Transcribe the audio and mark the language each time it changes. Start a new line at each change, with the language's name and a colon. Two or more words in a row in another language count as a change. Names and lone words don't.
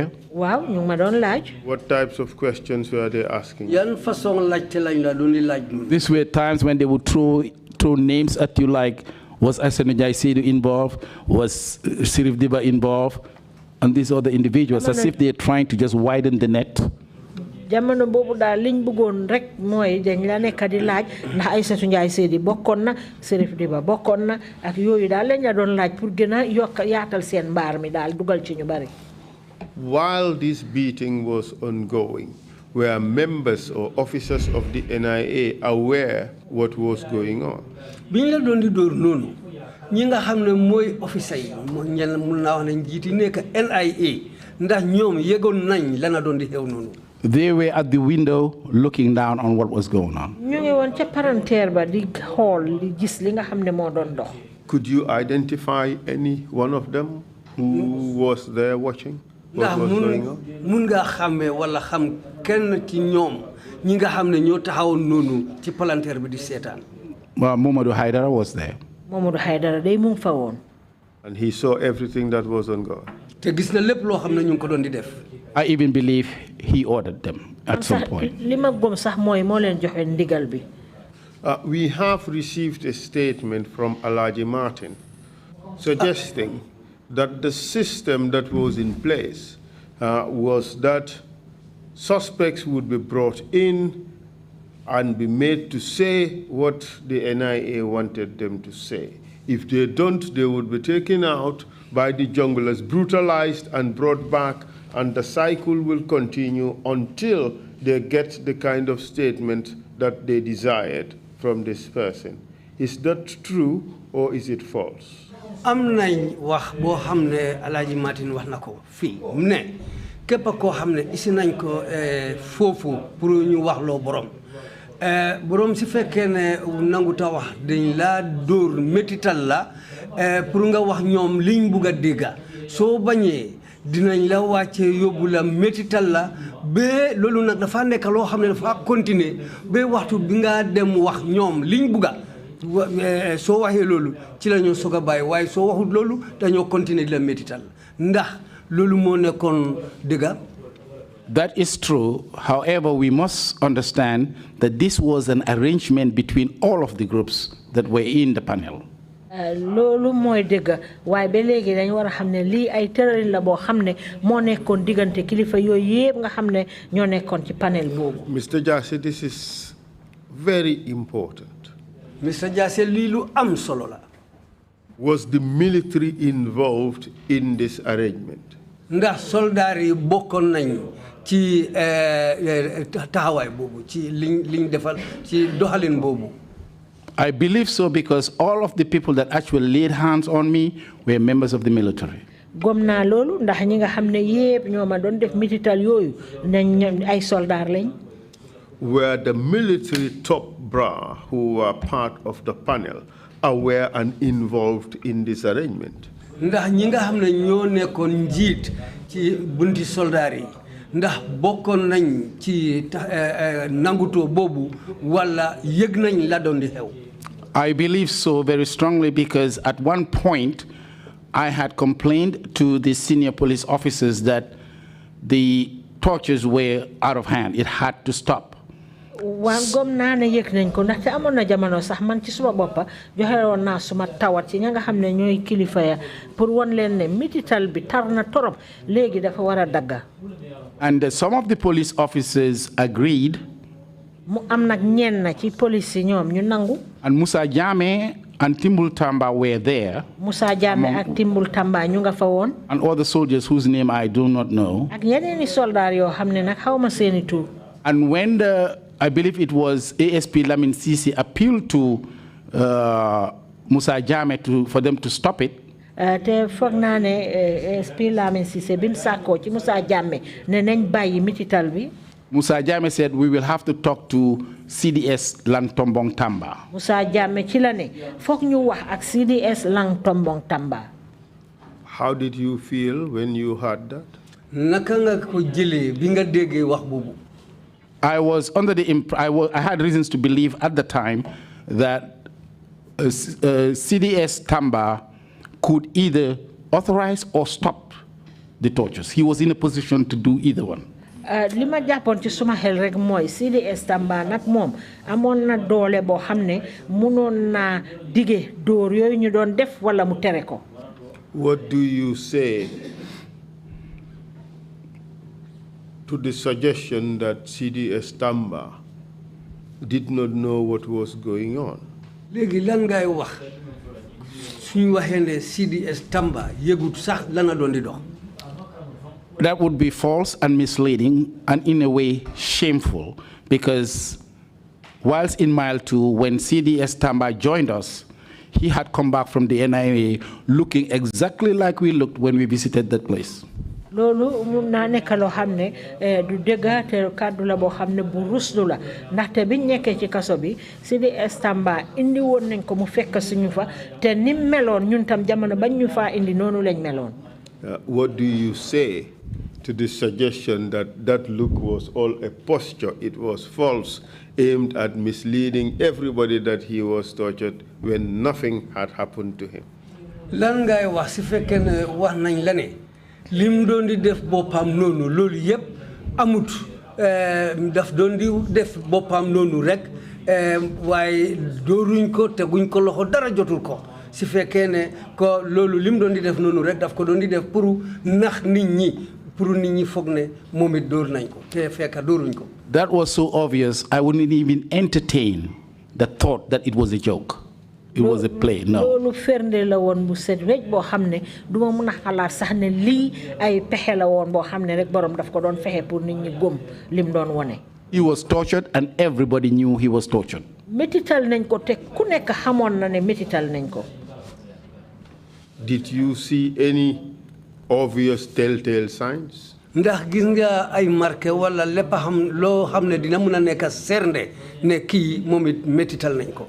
English: What types of questions were they asking? These were times when they would throw names at you like, was Jasseh Trrc involved? Was Sirif Diba involved? And these other individuals, as if they're trying to just widen the net.
Wolof: Jamono bobu da liñ bëggoon rek mooy dañ la nekk di laaj ndax Aïssatou Ndiaye Seydi bokkoon na Sirif Diba bokkoon na ak yooyu daal lañ la doon laaj pour gën a yokk yaatal seen mbaar mi daal dugal ci ñu bari.
English: While this beating was ongoing, were members or officers of the NIA aware what was going on?
Wolof: Biñ la doon di dóor noonu ñi nga xam ne mooy officer yi ñen mun naa wax ne njiiti nekk NIA ndax ñoom yëgoon nañ la na doon di xew noonu.
English: They were at the window looking down on what was going on.
Wolof: Ñu ngi woon ca palanteer ba di xool di gis li nga xam ne moo doon dox.
English: Could you identify any one of them who was there watching what was going on?
Wolof: Mun nga xàmmee wala xam kenn ci ñoom ñi nga xam ne ñoo taxawoon noonu ci palanteer bi di seetaan.
English: Well, Mamadou Haidara was there.
Wolof: Mamadou Haidara day mu ngi fa woon.
English: And he saw everything that was ongoing.
Wolof: Te gis na lépp loo xam ne ñu ngi ko doon di def.
English: I even believe he ordered them at some point.
Wolof: Li ma gëm sax mooy moo leen joxe ndigal bi.
English: We have received a statement from Alhaji Martin suggesting that the system that was in place was that suspects would be brought in and be made to say what the NIA wanted them to say. If they don't, they would be taken out by the junglers, brutalized and brought back, and the cycle will continue until they get the kind of statement that they desired from this person. Is that true or is it false?
Wolof: am nañ wax boo xam ne Alaaji Martin wax na ko fii ne képp koo xam ne isi nañ ko foofu pour ñu wax loo borom borom si fekkee ne nanguta wax dañ laa dóor métital la pour nga wax ñoom liñ bugg a dégga soo bañee dinañ la wàcce yóbbu la métital la ba loolu nag dafa nekk loo xam ne dafa continuer ba waxtu bi nga dem wax ñoom liñ bugga soo waxee loolu ci la ñoo soog a bàyyi waaye soo waxut loolu dañoo continuer di la métital ndax loolu moo nekkoon dëgga.
English: That is true. However, we must understand that this was an arrangement between all of the groups that were in the panel.
Wolof: loolu mooy dëgg waaye ba léegi dañu war a xam ne lii ay tëralin la boo xam ne moo nekkoon diggante kilifa yooyu yëpp nga xam ne ñoo nekkoon ci panel boobu.
English: Mr. Jasseh, this is very important.
Wolof: Mr. Jasseh, lii lu am solo la.
English: Was the military involved in this arrangement?
Wolof: Ndax soldaar yi bokkoon nañ ci taxawaay boobu ci liñ defal ci doxalin boobu.
English: I believe so because all of the people that actually laid hands on me were members of the military.
Wolof: gom naa loolu ndax ñi nga xam ne yépp ñoo ma doon def mitital yooyu nañ ay soldaar lañ.
English: Were the military top brass who were part of the panel aware and involved in this arrangement?
Wolof: Ndax ñi nga xam ne ñoo nekkoon njiit ci bunti soldaar yi ndax bokkoon nañ ci nangutoo boobu wala yëg nañ la doon di xew.
English: I believe so very strongly because at one point I had complained to the senior police officers that the tortures were out of hand. It had to stop.
Wolof: Waan gom naa ne yëg nañ ko ndaxte amoon na jamono sax man ci suma boppa joxe woon naa suma tawat ci ña nga xam ne ñooy kilifa ya pour won leen ne mitital bi tar na torop léegi dafa war a dagga.
English: And some of the police officers agreed.
Wolof: Mu am nag ñenn na ci police yi ñoom ñu nangu.
English: And Musa Jammeh and Timbul Tamba were there.
Wolof: Musa Jammeh ak Timbul Tamba ñu nga fa woon.
English: And other soldiers whose name I do not know.
Wolof: Ak ñeneen i soldaar yoo xam ne nag xawma seeni tur.
English: And when I believe it was ASP Lamin Sisi appealed to Musa Jammeh for them to stop it.
Wolof: Te foog naa ne ASP Lamin Sisi bim sàkkoo ci Musa Jammeh ne nañ bàyyi mitital bi.
English: Musa Jammeh said we will have to talk to CDS Langtombong Tamba.
Wolof: Musa Jammeh ci la ne foog ñu wax ak CDS Langtombong Tamba.
English: How did you feel when you heard that?
Wolof: Naka nga ko jëlee bi nga déggee wax boobu.
English: I was under the I had reasons to believe at the time that CDS Tamba could either authorize or stop the tortures. He was in a position to do either one.
Wolof: li ma jàppoon ci suma xel rek mooy CDS Tamba nag moom amoon na doole boo xam ne mënoon naa dige dóor yooyu ñu doon def wala mu tere ko.
English: What do you say to the suggestion that CDS Tamba did not know what was going on?
Wolof: Léegi lan ngay wax suñu waxee ne CDS Tamba yëgut sax la nga doon di dox.
English: That would be false and misleading and in a way shameful because whilst in Mile 2, when CDS Tamba joined us, he had come back from the NIA looking exactly like we looked when we visited that place.
Wolof: Loolu mun naa nekk loo xam ne du dëgg te kàddu la boo xam ne bu ruslu la ndaxte biñ nekkee ci kaso bi CDS Tamba indi woon nañ ko mu fekk suñu fa te ni meloon ñun tam jamono bañ ñu faa indi noonu lañ meloon.
English: What do you say to the suggestion that that look was all a posture, it was false, aimed at misleading everybody that he was tortured when nothing had happened to him?
Wolof: Lan ngay wax si fekkee ne wax nañ la ne lim doon di def boppam noonu loolu yëpp amut daf doon di def boppam noonu rek waaye dooruñ ko teguñ ko loxo dara jotul ko si fekkee ne ko loolu lim doon di def noonu rek daf ko doon di def pour nax nit ñi pour nit ñi foog ne moom it dóor nañ ko te fekk dóoruñ ko.
English: That was so obvious I wouldn't even entertain the thought that it was a joke. It was a play. No.
Wolof: Loolu fernde la woon bu set wecc boo xam ne du ma mën a xalaat sax ne lii ay pexe la woon boo xam ne rek borom daf ko doon fexe pour nit ñi gëm lim doon wone.
English: He was tortured and everybody knew he was tortured.
Wolof: Metital nañ ko te ku nekk xamoon na ne metital nañ ko.
English: Did you see any obvious telltale signs?
Wolof: Ndax gis nga ay marqué wala lépp xam loo xam ne dina mën a nekk sernde ne kii moom it metital nañ ko.